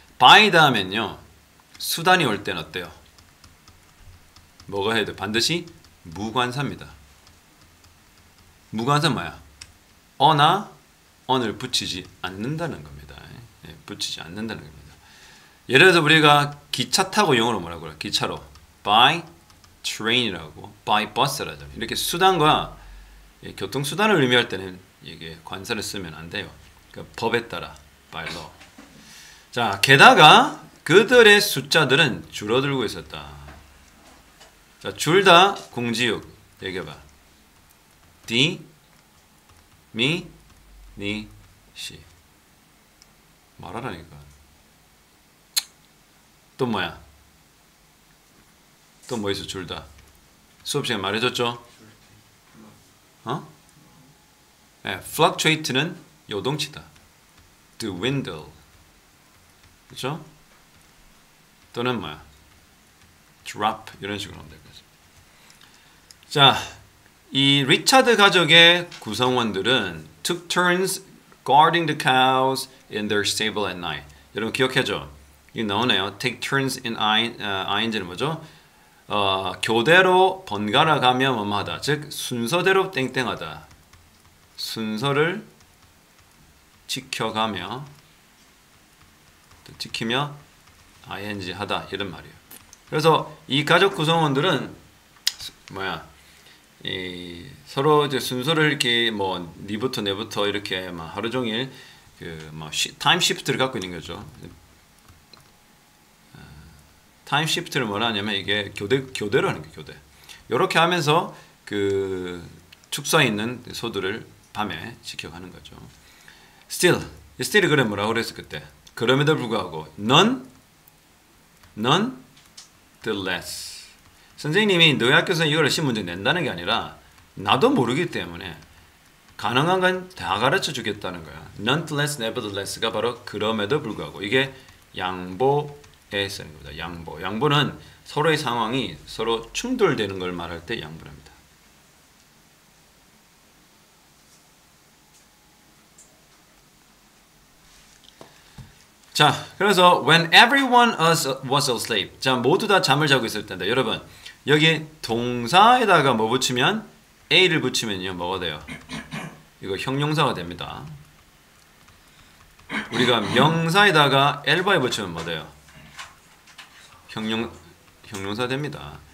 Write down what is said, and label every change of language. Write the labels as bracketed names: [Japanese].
[Korean] by 다음엔요 수단이 올 땐 어때요? 뭐가 해야 돼? 반드시 무관사입니다. 무관사 뭐야? 어나 on을 붙이지 않는다는 겁니다. 예, 붙이지 않는다는 겁니다. 예를 들어서 우리가 기차 타고 영어로 뭐라고 그래? 기차로 by train이라고 by bus라죠. 이렇게 수단과 교통수단을 의미할 때는 이게 관사를 쓰면 안 돼요. 그러니까 법에 따라 by law. 자, 게다가 그들의 숫자들은 줄어들고 있었다. 자, 둘 다 공지육 얘기해봐. 디, 미, 니, 시. 말하라니까. 또 뭐야? 또 뭐 있어? 둘 다. 수업 시간에 말해줬죠? 어? 네, fluctuate는 요동치다. dwindle. 그렇죠? 또는 뭐야? drop 이런 식으로 하면 되겠죠. 자, 이 리차드 가족의 구성원들은 [English] took turns guarding the cows in their stable at night. [Korean] 여러분 기억해줘. 이게 나오네요. take turns in ing는 뭐죠? 교대로 번갈아 가며 뭐뭐하다. 즉 순서대로 땡땡하다. 순서를 지켜가며 지키며 ing 하다 이런 말이에요. 그래서 이 가족 구성원들은 뭐야? 서로 이제 순서를 이렇게 뭐 니부터 내부터 이렇게 막 하루 종일 그 뭐 타임 시프트를 갖고 있는 거죠. 타임 시프트를 뭐라 하냐면 이게 교대로 하는 게 교대. 이렇게 하면서 그 축사에 있는 소들을 밤에 지켜가는 거죠. still이 그래 뭐라고 그랬어 그때. 그럼에도 불구하고 none the less. 선생님이 너희 학교에서 이걸 시험 문제 낸다는 게 아니라 나도 모르기 때문에 가능한 건 다 가르쳐 주겠다는 거야. nonetheless, nevertheless가 바로 그럼에도 불구하고. 이게 양보에 쓰는 겁니다. 양보. 양보는 서로의 상황이 서로 충돌되는 걸 말할 때 양보합니다. 자, 그래서 [English] when everyone was asleep. [Korean] 자, 모두 다 잠을 자고 있을 텐데 여러분 여기 동사에다가 뭐 붙이면 a를 붙이면요 뭐가 돼요? 이거 형용사가 됩니다. 우리가 명사에다가 el바에 붙이면 뭐 돼요? 형용사 됩니다.